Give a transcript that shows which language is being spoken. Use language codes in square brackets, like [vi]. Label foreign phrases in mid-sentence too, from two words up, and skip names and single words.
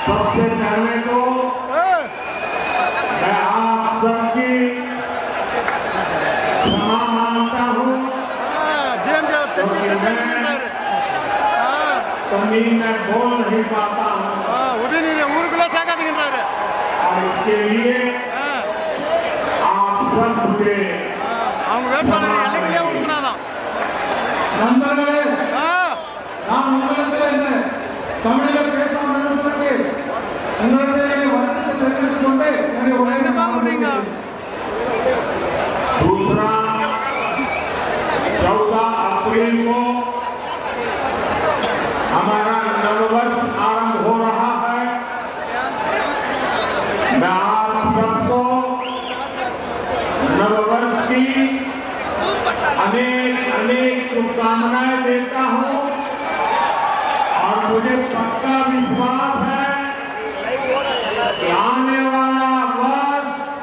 [hi] सबसे पहले तो मैं आप सबकी क्षमा मांगता हूँ क्योंकि मैं तमिल में बोल नहीं पाता हूँ और इसके लिए आप सब मुझे [ta] நண்பர்களே, நான் உங்களிடத்தில் தமிழில் பேசாமல் இருப்பதற்கு உங்களிடத்தில் வருத்தத்தை தெரிவித்துக் கொண்டு என்னுடைய உரையை ஆரம்பிக்கிறேன். [hi] दूसरा 14 अप्रैल को हमारा नववर्ष आरंभ हो रहा है। मैं आप सबको नववर्ष की अनेक अनेक शुभकामनाएं देता हूं और मुझे पक्का विश्वास है कि आने वाला वर्ष